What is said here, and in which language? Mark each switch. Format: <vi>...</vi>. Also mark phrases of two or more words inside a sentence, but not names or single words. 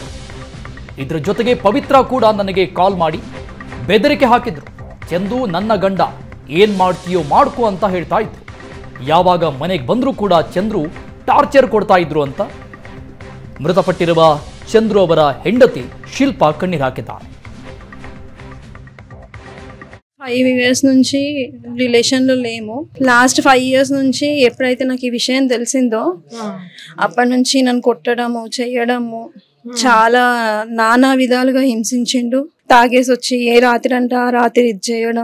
<kn>ಇದರ ಜೊತೆಗೆ ಪವಿತ್ರ ಕೂಡ ನನಗೆ ಕಾಲ್ ಮಾಡಿ ಬೆದರಿಕೆ ಹಾಕಿದ್ರು. ಚಂದು ನನ್ನ ಗಂಡ ಏನ್ ಮಾಡ್ತೀಯೋ ಮಾಡ್ಕೋ ಅಂತ ಹೇಳ್ತಾ ಇದ್ರು. ಯಾವಾಗ ಮನೆಗೆ ಬಂದರೂ ಕೂಡ ಚಂದ್ರು ಟಾರ್ಚರ್ ಕೊಡ್ತಾ ಇದ್ರು ಅಂತ ಮೃತಪಟ್ಟಿರುವ ಚಂದ್ರು ಅವರ ಹೆಂಡತಿ ಶಿಲ್ಪಾ ಕಣ್ಣೀರು ಹಾಕಿದ್ದಾರೆ.</kn> <te>5 years నుంచి రిలేషన్లో లేము. లాస్ట్ 5 years నుంచి ఎప్పుడైతే నాకు ఈ విషయం తెలిసిందో అప్పటి నుంచి నన్ను కొట్టడము చేయడము చాలా నానా విధాలుగా హింసించిండు. తాగేసి వచ్చి ఏ రాత్రి అంటే ఆ రాత్రి ఇది చేయడం.</te>